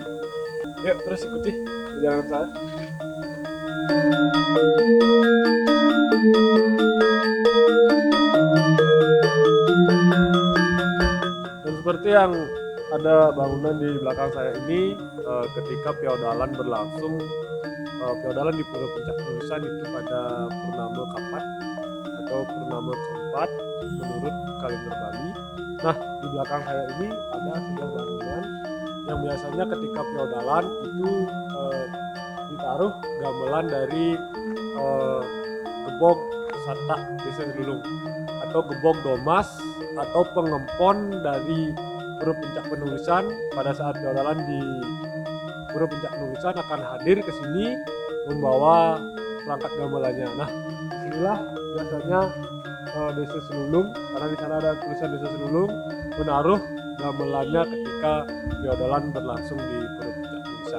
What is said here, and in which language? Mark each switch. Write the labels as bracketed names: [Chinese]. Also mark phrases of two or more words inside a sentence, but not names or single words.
[Indonesian] Yuk terus ikuti perjalanan saya. Dan seperti yang ada bangunan di belakang saya ini, ketika feodalan berlangsung, feodalan di Pura Puncak Nulisan itu pada purnama kapat atau purnama keempat menurut kalender Bali. Nah, di belakang saya ini ada sebuah bangunan yang biasanya ketika feodalan itu ditaruh gamelan dari gebog satak desa Selulung atau gebog domas atau pengempon dari Pura Puncak Penulisan. Pada saat feodalan di Pura Puncak Nulisan akan hadir ke sini membawa perangkat gamelannya. Nah, inilah biasanya desa Selulung, karena di sana ada tulisan desa Selulung, menaruh gamelannya ketika feodalan berlangsung di Pura Puncak Nulisan.